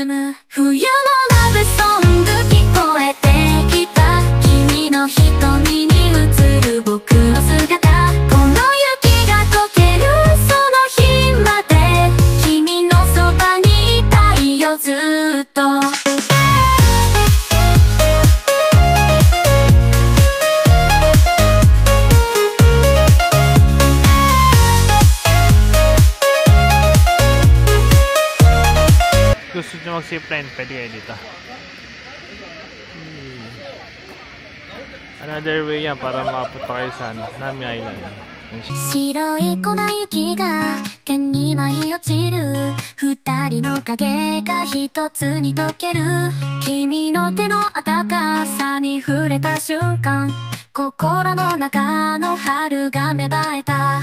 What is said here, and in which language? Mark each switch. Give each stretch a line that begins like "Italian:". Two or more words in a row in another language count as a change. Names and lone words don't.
Japanese: 冬のラブソング聞こえてきた。君の瞳に映る僕の姿。この雪が溶けるその日まで君のそばにいたいよずっと。
Filipino: Gusto nyo mag-zipline, pwede kayo dito.
English: Another way
Filipino: yan para makapunta kayo sa Nami Island.
Japanese: 白い粉雪が剣に舞い落ちる。二人の影が一つに溶ける。君の手の温かさに触れた瞬間、心の中の春が芽生えた。